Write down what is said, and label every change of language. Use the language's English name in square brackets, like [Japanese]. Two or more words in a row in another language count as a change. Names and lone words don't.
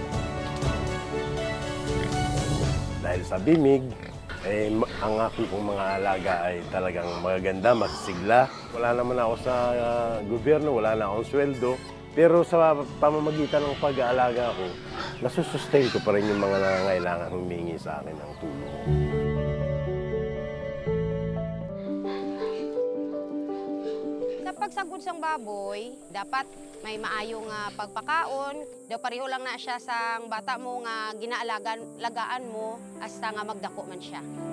[Filipino] Dahil sa bimig, ang aking mga alaga ay talagang magaganda, masisigla. Wala naman ako sa gobyerno, wala na akong sweldo. Pero sa pamamagitan ng pag-aalaga ko, nasusustain ko pa rin yung mga nangangailangan humingi sa akin ng tulong. [Hiligaynon] Sa pagsagod sang baboy, dapat may maayong pagpakaon. Daw pareho lang na siya sang bata mo nga ginaalagaan mo hasta nga magdako man siya.